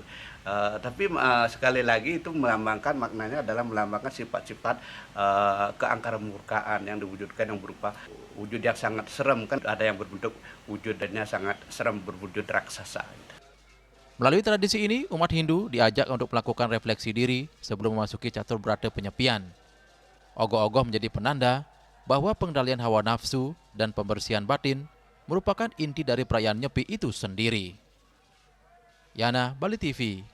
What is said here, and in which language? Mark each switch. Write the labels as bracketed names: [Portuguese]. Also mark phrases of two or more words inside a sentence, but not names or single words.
[Indonesian] Tapi sekali lagi itu melambangkan, maknanya adalah melambangkan sifat-sifat keangkara murkaan yang diwujudkan, yang berupa wujud yang sangat serem kan, ada yang berbentuk wujudnya sangat serem, berwujud raksasa. Melalui tradisi ini, umat Hindu diajak untuk melakukan refleksi diri sebelum memasuki catur berata penyepian. Ogoh-ogoh menjadi penanda bahwa pengendalian hawa nafsu dan pembersihan batin merupakan inti dari perayaan Nyepi itu sendiri. Yana, Bali TV.